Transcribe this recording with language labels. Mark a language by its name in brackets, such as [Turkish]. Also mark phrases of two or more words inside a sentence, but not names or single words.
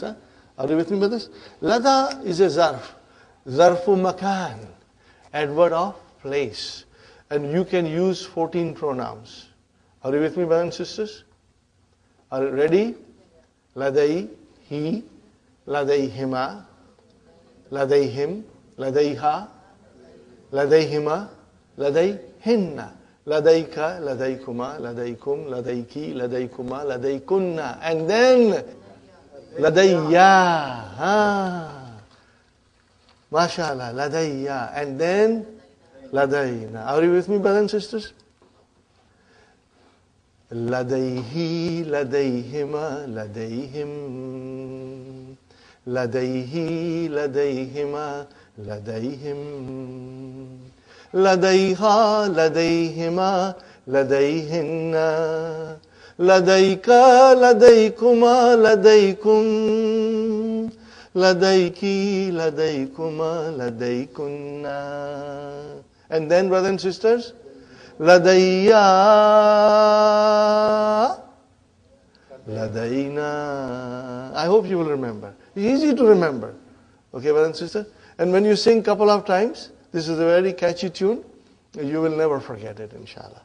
[English] Are you with me, brothers? Lada is a zarf. [Arabic] ظرف مكان. [English] Adverb of place. And you can use 14 pronouns. Are you with me, brothers and sisters? Are you ready? [Arabic] لدى، هِ, لديهما، لديهم، لديها، لديهما، لديهن، لديك، لديكما، لديكم، لديكِ، لديكما، لديكن. [English] And then ladayya. [Arabic] ما شاء الله، لديّ. [English] And then ladayna. Are you with me, brothers and sisters? [Arabic] لديه، لديهما، لديهم. لديه، لديهما، لديهم. لديها، لديهما، لديهن. لديك، لديكما، لديكم. لديكِ، لديكما، لديكن. [English] And then, brothers and sisters, [Arabic] لديّ، لدينا. [English] I hope you will remember. It's easy to remember. Okay, brothers and sisters? And when you sing a couple of times, this is a very catchy tune, you will never forget it, inshallah.